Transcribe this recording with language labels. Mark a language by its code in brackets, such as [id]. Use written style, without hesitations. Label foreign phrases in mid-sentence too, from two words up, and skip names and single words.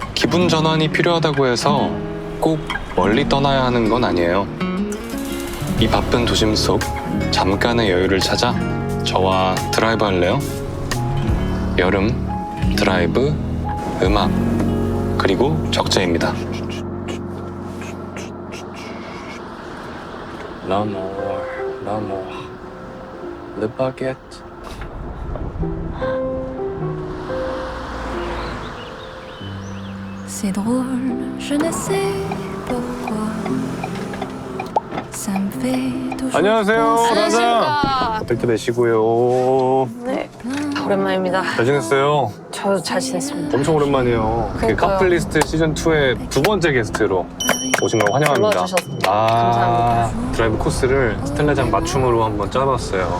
[ko] 기분 전환이 필요하다고 해서 꼭 멀리 떠나야 하는 건 아니에요. 이 바쁜 도심 속 잠깐의 여유를 찾아 저와 드라이브 할래요? 여름, 드라이브, 음악, 그리고 적재입니다. [fr] L'amour, l'amour, le baguette. C'est drôle, je ne sais pourquoi. Ça me fait toujours [ko] 안녕하세요, [fr] penser [ko] 라자. 안녕하십니까. 벨트 매시고요. 네, 오랜만입니다. 잘 지냈어요? 저도 잘 지냈습니다. 엄청 오랜만이에요. 그러니까요. 카플리스트 시즌 2의 두 번째 게스트로 오신 걸 환영합니다. 불러주셔서 감사합니다. 드라이브 코스를 스텔라장 맞춤으로 한번 짜봤어요.